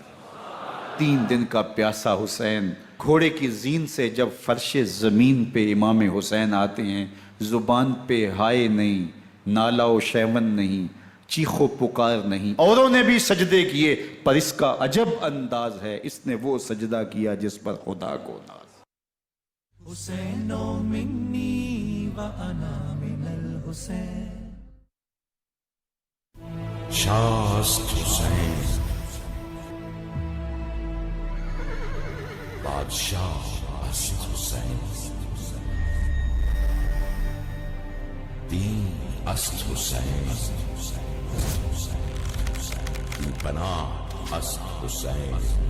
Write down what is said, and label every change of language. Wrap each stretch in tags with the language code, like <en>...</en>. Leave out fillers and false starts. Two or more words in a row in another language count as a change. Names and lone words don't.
<ur>3 دن کا پیاسا حسین گھوڑے کی زین سے جب فرش زمین پہ امام حسین آتے ہیں، زبان پہ ہائے نہیں، نالا و شیون نہیں، چیخ و پکار نہیں. اوروں نے بھی سجدے کیے پر اس کا عجب انداز ہے، اس نے وہ سجدہ کیا جس پر خدا کو ناز.</ur> <ar>حسین منی و انا من الحسین.</ar> <fa>شاست حسین بادشاہ است حسین، دین است حسین، پناہ است حسین.</fa>